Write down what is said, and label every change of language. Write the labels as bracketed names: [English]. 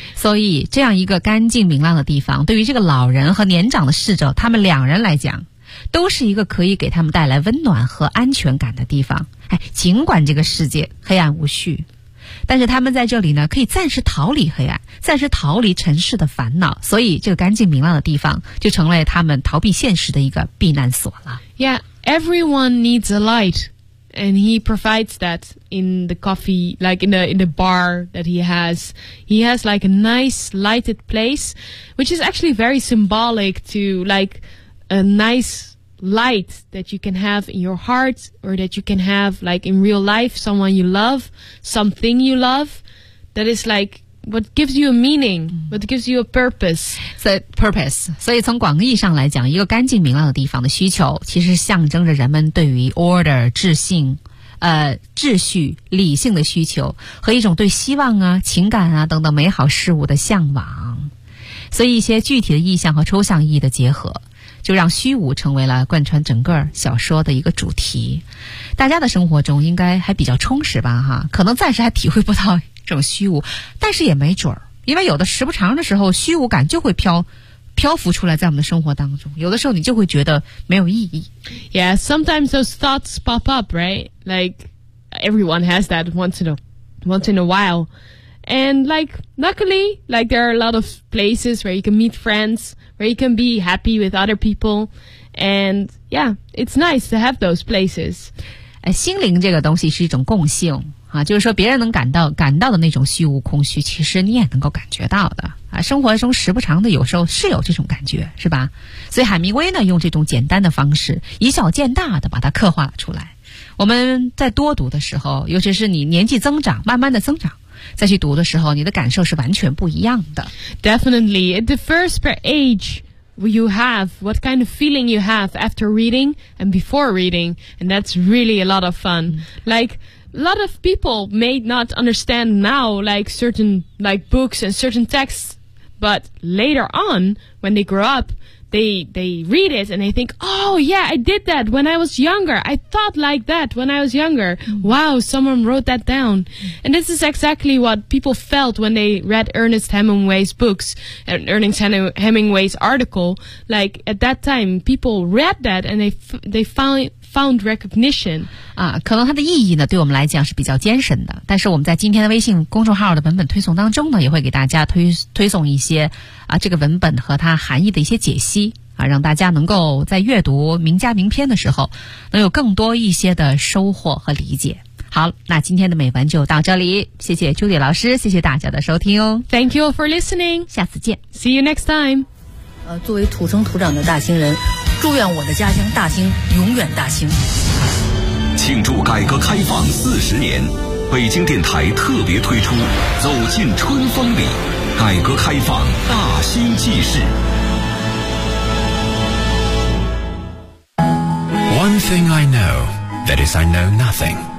[Chinese] 所以这样一个干净明亮的地方，对于这个老人和年长的侍者，他们两人来讲，都是一个可以给他们带来温暖和安全感的地方。哎，尽管这个世界黑暗无序，但是他们在这里呢，可以暂时逃离黑暗，暂时逃离尘世的烦恼，所以这个干净明亮的地方就成了他们逃避现实的一个避难所了。 [English] Yeah. Everyone needs a light, and he provides that in the coffee, like in the bar that he has. He has like a nice lighted place, which is actually very symbolic to like a nice light that you can have in your heart or that you can have like in real life, someone you love, something you love that is like... What gives you a meaning? What gives you a purpose? So purpose. [Chinese] 所以从广义上来讲，一个干净明亮的地方的需求，其实象征着人们对于 order 秩序、秩序理性的需求和一种对希望啊、情感啊等等美好事物的向往。所以一些具体的意象和抽象意义的结合，就让虚无成为了贯穿整个小说的一个主题。大家的生活中应该还比较充实吧？哈，可能暂时还体会不到。这种虚无，但是也没准儿，因为有的时不长的时候，虚无感就会漂浮出来在我们的生活当中。有的时候你就会觉得没有意义。 [English] Yeah, sometimes those thoughts pop up, right? Like everyone has that once in a while. And like luckily, like there are a lot of places where you can meet friends, where you can be happy with other people, and yeah, it's nice to have those places. [Chinese] 心灵这个东西是一种共性。啊，就是说别人能感到的那种虚无空虚，其实你也能够感觉到的啊。生活中时不常的，有时候是有这种感觉，是吧？所以海明威呢，用这种简单的方式，以小见大的把它刻画了出来。我们在多读的时候，尤其是你年纪增长，慢慢的增长，再去读的时候，你的感受是完全不一样的。 [English] Definitely, it differs per age. You have what kind of feeling you have after reading and before reading, and that's really a lot of fun. Like a lot of people may not understand now, like certain like books and certain texts, but later on when they grow up, they read it and they think, oh yeah, I did that when I was younger. I thought like that when I was younger. Wow, someone wrote that down, and this is exactly what people felt when they read Ernest Hemingway's books and Ernest Hemingway's article. Like at that time, people read that and they found recognition. [Chinese] 啊，可能它的意义呢，对我们来讲是比较艰深的。但是我们在今天的微信公众号的文本推送当中呢，也会给大家推送一些啊这个文本和它含义的一些解析啊，让大家能够在阅读名家名篇的时候，能有更多一些的收获和理解。好，那今天的美文就到这里，谢谢 Judy 老师，谢谢大家的收听哦。 [English] Thank you for listening. [Chinese] 下次见。 [English] See you next time. [Chinese] 作为土生土长的大兴人。祝愿我的家乡大兴永远大兴。庆祝改革开放40年，北京电台特别推出《走进春风里》，改革开放大兴纪事。 [English] One thing I know, that is I know nothing.